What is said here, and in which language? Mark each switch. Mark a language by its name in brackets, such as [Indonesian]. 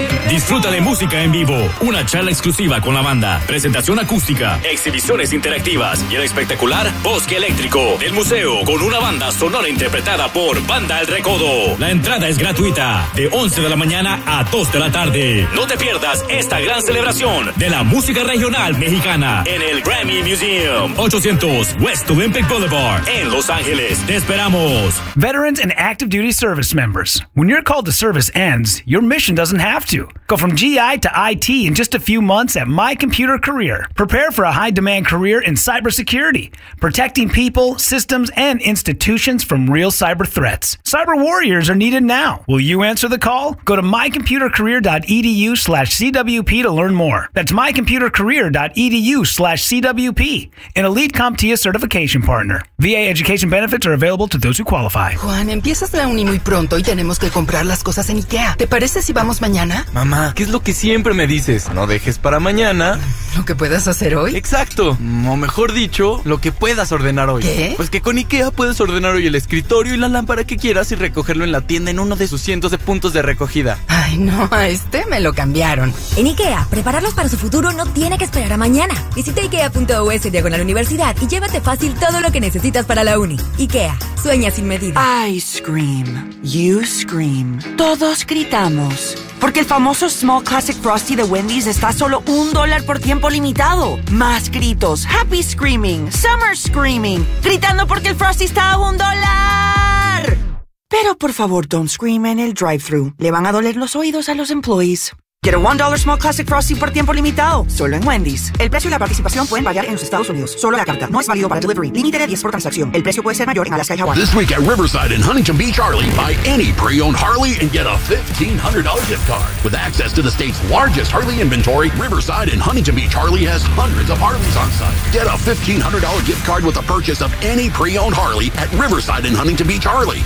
[Spanish] Disfruta de música en vivo, una charla exclusiva con la banda, presentación acústica, exhibiciones interactivas y el espectacular Bosque Eléctrico del museo con una banda sonora interpretada por Banda El Recodo. La entrada es gratuita de 11 de la mañana a 2 de la tarde. No te pierdas esta gran celebración de la música regional mexicana en el Grammy Museum, 800 West Olympic Boulevard en Los Ángeles. ¡Te esperamos! [English] Veterans and active duty service members, when your call to service ends, your mission doesn't have to. Go from GI to IT in just a few months at My Computer Career. Prepare for a high-demand career in cybersecurity, protecting people, systems, and institutions from real cyber threats. Cyber warriors are needed now. Will you answer the call? Go to mycomputercareer.edu/CWP to learn more. That's mycomputercareer.edu/CWP, an elite CompTIA certification partner. VA education benefits are available to those who qualify. [Spanish] Juan, empiezas la uni muy pronto y tenemos que comprar las cosas en IKEA. ¿Te parece si vamos mañana? Mamá, ¿qué es lo que siempre me dices? No dejes para mañana lo que puedas hacer hoy. Exacto. O mejor dicho, lo que puedas ordenar hoy. ¿Qué? Pues que con IKEA puedes ordenar hoy el escritorio y la lámpara que quieras y recogerlo en la tienda en uno de sus cientos de puntos de recogida. Ay, no, a me lo cambiaron. En IKEA, prepararlos para su futuro no tiene que esperar a mañana. Visita IKEA.us/universidad y llévate fácil todo lo que necesitas para la uni. IKEA, sueña sin medida. [English] I scream, you scream, [Spanish] todos gritamos. Porque el famoso Small Classic Frosty de Wendy's está a solo $1 por tiempo limitado. Más gritos, [English] happy screaming, summer screaming, [Spanish] gritando porque el Frosty está a $1. Pero por favor, [English] don't scream [Spanish] en el drive-thru. Le van a doler los oídos a los employees. [English] Get a $1 Small Classic Frosty [Spanish] por tiempo limitado, solo en Wendy's. El precio y la participación pueden variar en los Estados Unidos. Solo la carta. No es válido para delivery. Límite de 10 por transacción. El precio puede ser mayor en Alaska y Hawaii. [English] This week at Riverside and Huntington Beach, Harley, buy any pre-owned Harley and get a $1,500 gift card. With access to the state's largest Harley inventory, Riverside and Huntington Beach, Harley has hundreds of Harleys on site. Get a $1,500 gift card with the purchase of any pre-owned Harley at Riverside and Huntington Beach, Harley.